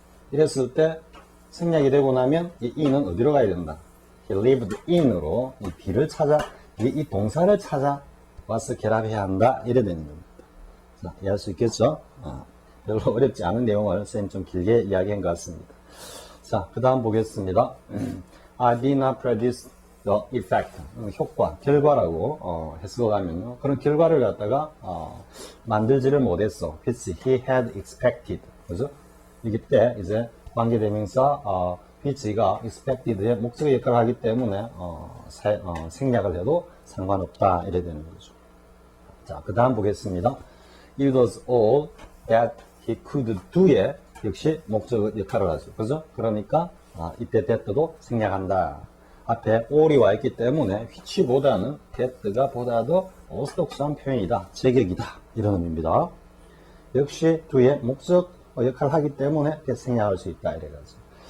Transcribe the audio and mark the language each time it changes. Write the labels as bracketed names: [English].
[Korean] 이랬을 때 생략이 되고 나면 이 in은 어디로 가야 된다? [English] He lived in [Korean] 으로 이 B를 찾아, 이 동사를 찾아와서 결합해야 한다. 이래 되는 겁니다. 자, 이해할 수 있겠죠? 별로 어렵지 않은 내용을 쌤 좀 길게 이야기한 것 같습니다. 자, 그 다음 보겠습니다. [English] I did not produce the effect. [Korean] 효과, 결과라고 해석하면요. 그런 결과를 갖다가 만들지를 못했어. [English] which he had expected. [Korean] 그죠? 이때 이제 관계대명사 which가 expected의 목적의 역할을 하기 때문에 생략을 해도 상관없다. 이래 되는 거죠. 자, 그 다음 보겠습니다. [English] It was all that he could do에 [Korean] 역시 목적 역할을 하죠. 그죠? 그러니까 이때 that도 생략한다. 앞에 all이 와 있기 때문에 which보다는 that가 보다 더 어스독스한 표현이다. 제격이다. 이런 의미입니다. 역시 do의 목적 역할을 하기 때문에 생략할 수 있다. 이래가지고.